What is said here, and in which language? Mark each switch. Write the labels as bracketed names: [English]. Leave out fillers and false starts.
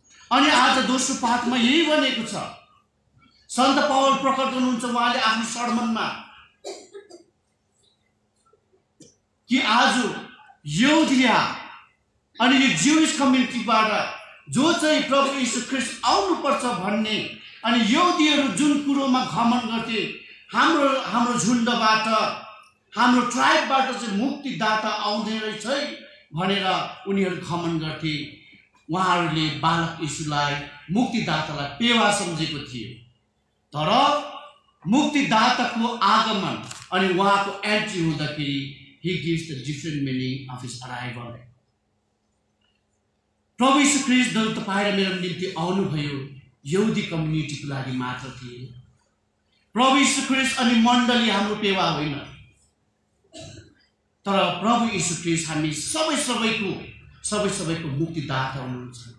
[Nepali] अनि आज दोस्रो पाठमा यही भनेको छ, सन्त पावल प्रकट गर्नुहुन्छ उहाँले आफ्नो सर्मनमा कि आज यहुदिया अनि यो ज्युइश कम्युनिटीबाट जो चाहिँ प्रभु यीशु ख्रीष्ट आउनुपर्छ भन्ने अनि यहुदीहरू जुन कुरोमा घमण्ड गर्थे, हाम्रो झुण्डबाट हाम्रो ट्राइबबाट चाहिँ मुक्तिदाता आउँदै रहेछ है भनेर उनीहरू घमण्ड गर्थे। उहाँहरूले बालक यीशुलाई मुक्तिदातालाई पेवा सम्झेको थियो। तर मुक्तिदाताको आगमन अनि उहाँको एन्ट्री हुँदाखेरि [English] he gives the different meaning of his arrival. [Nepali] प्रभु यीशु ख्रीष्ट तपाईँ र मेरो निम्ति आउनुभयो यहुदी कम्युनिटीको लागि मात्र थिए। प्रभु यीशु ख्रीष्ट अनि मण्डली हाम्रो पेवा होइन, तर प्रभु यीशु ख्रीष्ट हामी सबैको मुक्तिदाता हुनुहुन्छ।